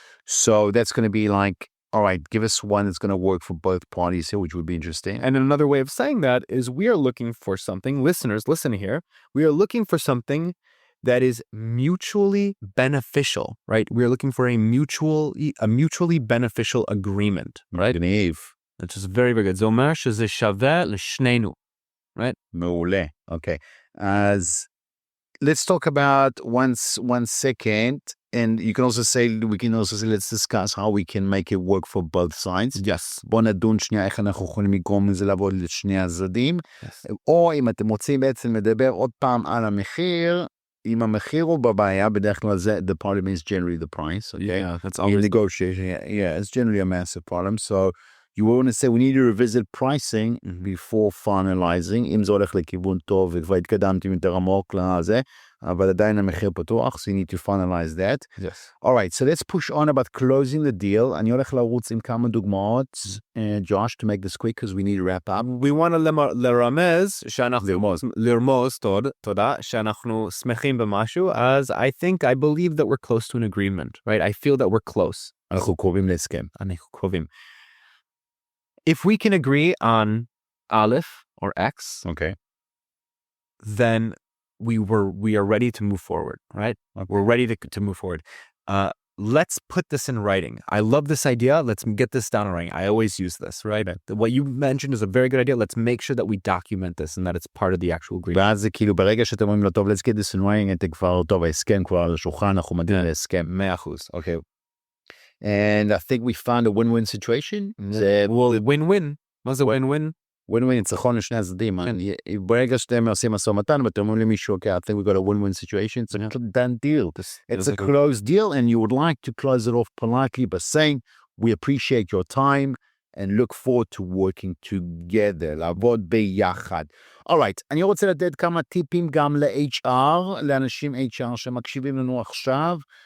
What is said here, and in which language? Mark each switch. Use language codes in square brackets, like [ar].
[en] So that's going to be like, all right, give us one that's going to work for both parties here, which would be interesting. And another way of saying that is we are looking for something, listeners, listen here. We are looking for something that is mutually beneficial, right? We're looking for a mutually beneficial agreement, right? Which is very, very good. [he] זה אומר שזה שווה לשנינו, right? מעולה. Okay. [en] As let's talk about one second, and we can also say, let's discuss how we can make it work for both sides. Yes. [he] בוא נדון שנייה איך אנחנו יכולים לגרום לזה לעבוד לשני הצדדים. [en] Yes. [he] או אם אתם רוצים בעצם לדבר עוד פעם על המחיר, אם המחיר הוא בבעיה, בדרך כלל זה, [en] the problem is generally the price, okay? Yeah, that's In always... negotiation, yeah, it's generally a massive problem. So you want to say, we need to revisit pricing before finalizing. [he] אם זה הולך לכיוון טוב, וכבר התקדמתם יותר עמוק לזה, אבל עדיין המחיר פתוח, [en] so you need to finalize that. Yes. All right, so let's push on about closing the deal. [he] אני הולך לרוץ עם כמה דוגמאות, [en] Josh, to make this quick, because we need to wrap up. We want to [he] לרמז, לרמוז, תודה, שאנחנו שמחים במשהו, [en] as I believe that we're close to an agreement, right? I feel that we're close. [he] אנחנו קרובים להסכם. אנחנו קרובים. [en] If we can agree on Aleph or X, Okay. then we are ready to move forward, right? Okay. We're ready to move forward. Let's put this in writing. I love this idea. Let's get this down in writing. I always use this, right? What you mentioned is a very good idea. Let's make sure that we document this and that it's part of the actual agreement. [he] ואז זה כאילו, ברגע שאתם אומרים לו, טוב, [en] let's get this in writing, [he] אתם כבר, טוב, ההסכם כבר על השולחן, אנחנו מגיעים להסכם. [en] 100%. Okay. And I think we found a win-win situation. Well, win-win. [he] מה זה win-win? win-win, ניצחון לשני הצדדים. ברגע שאתם עושים משא ומתן, ואתם אומרים למישהו, [en] okay, I think we got a win-win situation. It's a done deal. It's a closed deal, and you would like to close it off politely by saying, we appreciate your time, and look forward to working together, [he] לעבוד ביחד. All right, אני רוצה לתת כמה טיפים גם ל-HR, לאנשים HR שמקשיבים לנו עכשיו.